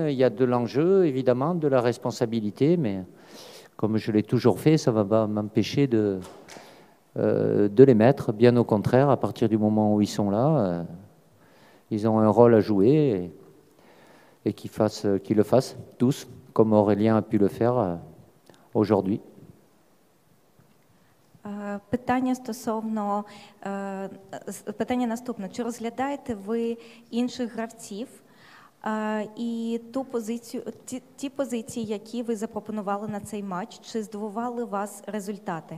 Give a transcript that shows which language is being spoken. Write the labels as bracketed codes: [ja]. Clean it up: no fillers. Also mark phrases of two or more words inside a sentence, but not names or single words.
[fr] Il y a de l'enjeu, évidemment, de la responsabilité, mais comme je l'ai toujours fait, ça ne va pas m'empêcher de les mettre. Bien au contraire, à partir du moment où ils sont là, ils ont un rôle à jouer et qu'ils le fassent tous, comme Aurélien a pu le faire aujourd'hui. [uk] Питання наступне. Чи розглядаєте ви інших гравців і ті позиції, які ви запропонували на цей матч, чи здивували вас результати?